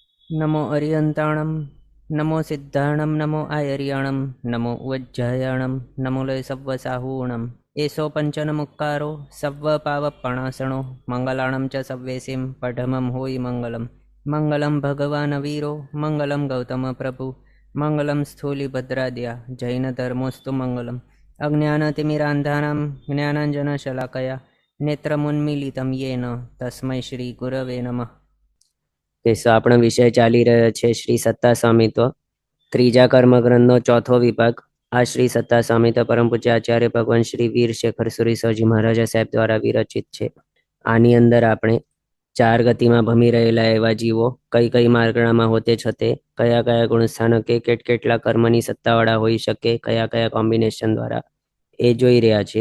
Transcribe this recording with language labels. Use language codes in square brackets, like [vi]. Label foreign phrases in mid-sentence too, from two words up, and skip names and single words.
[pra] नमो अरियन्ताणं नमो सिद्धाणं नमो आयर्याणं नमो उज्जयाणं नमो लय सव्वसाहूणम् एषो पञ्चनमुक्कारो सव्वपावपणासणो मङ्गलाणं च सव्वेसिं पठमं होयि मङ्गलं [sa] मङ्गलं भगवान् वीरो मङ्गलं गौतमप्रभु मङ्गलं स्थूलिभद्राद्या जैनधर्मोऽस्तु मङ्गलम् अज्ञानतिमिरान्धानां ज्ञानाञ्जनशलाकया नेत्रमुन्मीलितं येन तस्मै श्रीगुरवे नमः। [gu] આપણો વિષય ચાલી રહ્યો છે શ્રી સત્તા સ્વામિત્વ, ત્રીજા કર્મગ્રંથનો ચોથો વિભાગ। આ શ્રી સત્તા સ્વામિત્વ પરમ પૂજ્ય આચાર્ય ભગવાન શ્રી વીર શેખર સુરીશ્વરજી મહારાજા સાહેબ દ્વારા વિરચિત છે। આની અંદર આપણે ચાર ગતિમાં ભમી રહેલા એવા જીવો કઈ કઈ માર્ગણામાં હોતે છતે કયા કયા ગુણસ્થાનકે કેટલા કર્મની સત્તાવાળા હોઈ શકે, કયા કયા કોમ્બિનેશન દ્વારા એ જોઈ રહ્યા છે।